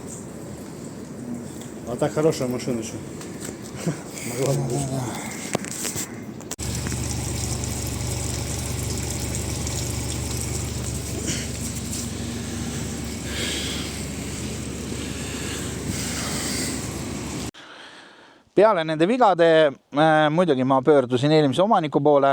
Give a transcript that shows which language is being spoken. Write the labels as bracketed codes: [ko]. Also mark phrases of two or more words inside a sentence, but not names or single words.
[ru] А так хорошая машина еще. Могла бы быть. [et] Peale nende vigade muidugi ma pöördusin eelmise omaniku poole.